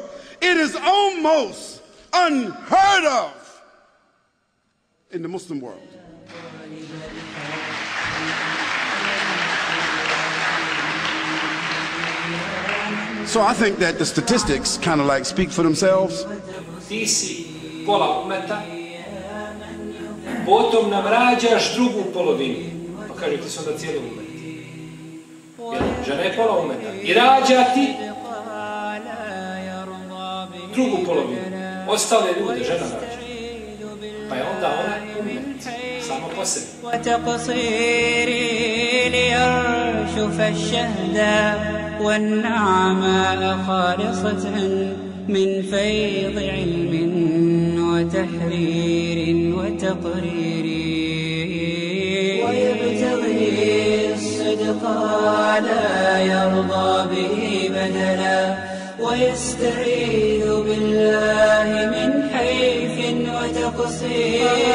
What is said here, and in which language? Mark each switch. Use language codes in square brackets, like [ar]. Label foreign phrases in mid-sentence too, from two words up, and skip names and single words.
[en] It is almost unheard of in the Muslim world. So I think that the statistics kind of like speak for themselves. [bs] Ti si pola umeta, potom nam rađaš drugu polovinu. Pa kaže ti su onda cijeli umet. Žena je pola umeta. I rađa ti drugu polovinu. Ostale ljude žena rađa. Pa je onda ona umet. Samo po sebi. [ar] والنعماء خالصة من فيض علم وتحرير وتقرير ويبتغي الصدق لا يرضى به بدلا ويستعيذ بالله من حيف وتقصير